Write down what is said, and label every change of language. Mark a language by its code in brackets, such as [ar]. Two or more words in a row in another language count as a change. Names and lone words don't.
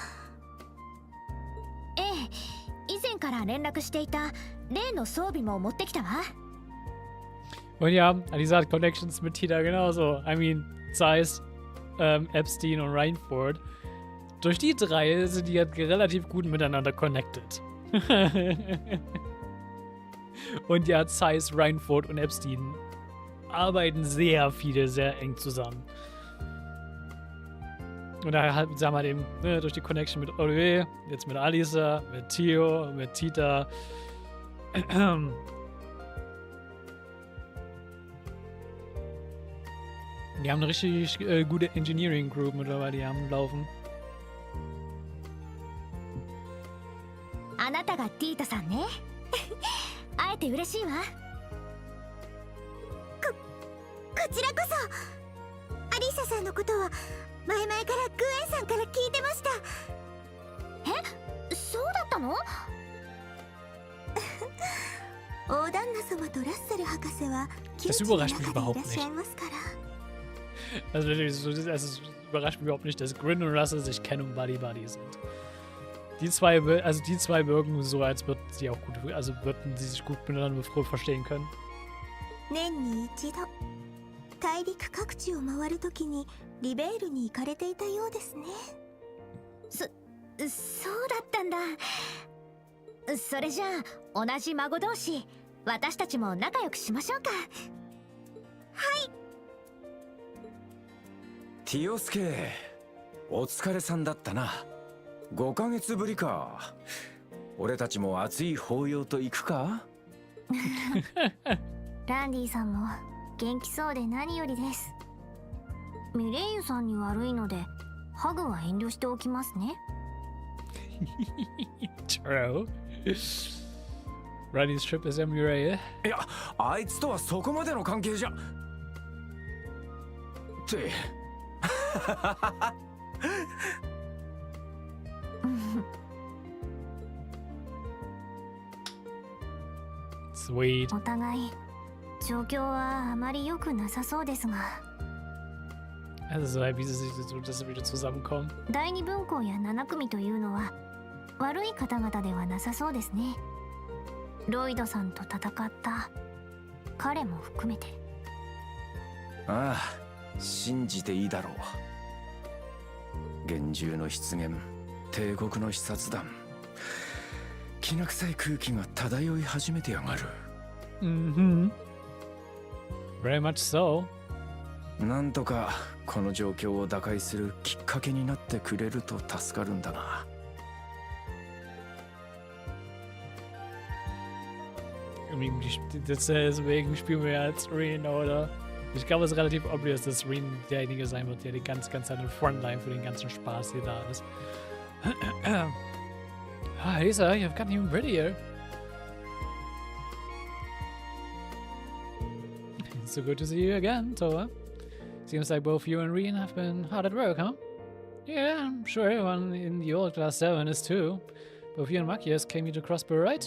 [ja] ええ、以前から連絡していた例の装備も持ってきたわ。 [de] Und ja, Alisa hat Connections mit Tita genauso. [en] I mean, [de] Zeiss, Epstein und Reinford. Durch die drei sind die halt relativ gut miteinander connected. Und ja, Zeiss, Reinford und Epstein arbeiten sehr eng zusammen. Und da sagen wir eben, ne, durch die Connection mit Olivier, jetzt mit Alisa, mit Theo, mit Tita. Die haben eine richtig gute [en] Engineering Group [de] mittlerweile, die haben laufen. [ja] あなたがティータさんね。会えて嬉しいわ。こちらこそ。アリサさんのことは前々からグエンさんから聞いてました。え、そうだったの？大旦那様とラッセル博士は窮地の中でいらっしゃいますから。 [de] Also überrascht mich überhaupt nicht, dass Grin und Russell sich kennen und Buddy-Buddy sind. Die zwei wirken so, als würden sie auch gut, also würden sie sich gut miteinander verstehen können. [ja] 年に一度大陸各地を回るときにリベールに行かれていたようですね。そうだったんだ。それじゃあ同じ孫同士、私たちも仲良くしましょうか。はい。ティオスケ、お疲れさんだったな。5ヶ月ぶりか。俺たちも熱い抱擁と行くか？ランディさんも元気そうで何よりです。ミレイユさんに悪いのでハグは遠慮しておきますね。 [en] True. Riley's trip is Mireille. [ja] いや、あいつとはそこまでの関係じゃ。って。 [en] Sweet. [ja] お互い状況はあまり良くなさそうですが。 [de] Also [en] so happy, [de] dass sie wieder zusammenkommen. [ja] 第二分校や7組というのは悪い方々ではなさそうですね。ロイドさんと戦った彼も含めて。ああ、信じていいだろう。幻獣の出現、帝国の視察団、きな臭い空気が漂い始めてやがる。 [en] Very much so. [ja] なんとかこの状況を打開するきっかけになってくれると助かるんだが。 [de] Deswegen spielen wir jetzt Reen, oder? Ich glaube, es ist relativ obvious, dass Reen derjenige sein wird, der die ganz seine Frontline für den ganzen Spaß hier da ist. [en] Ah, Lisa, you've gotten even prettier. It's so good to see you again, Toa. Seems like both you and Reen have been hard at work, huh? Yeah, I'm sure everyone in the old Class 7 is too. Both you and Machias came here to Crossbow, right?